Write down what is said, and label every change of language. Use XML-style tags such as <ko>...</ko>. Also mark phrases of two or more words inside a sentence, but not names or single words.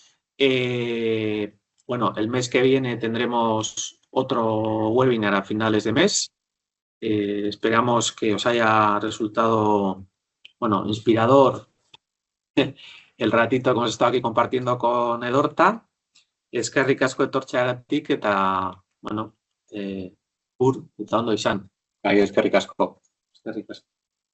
<es>Bueno, el mes que viene tendremos otro webinar a finales de mes. Esperamos que os haya resultado, bueno, inspirador el ratito que hemos estado aquí compartiendo con Edorta.</es> <eu>Eskerrik asko etortzeagatik eta, bueno, ur, eta ondo izan. Eskerrik asko. Eskerrik asko.</eu>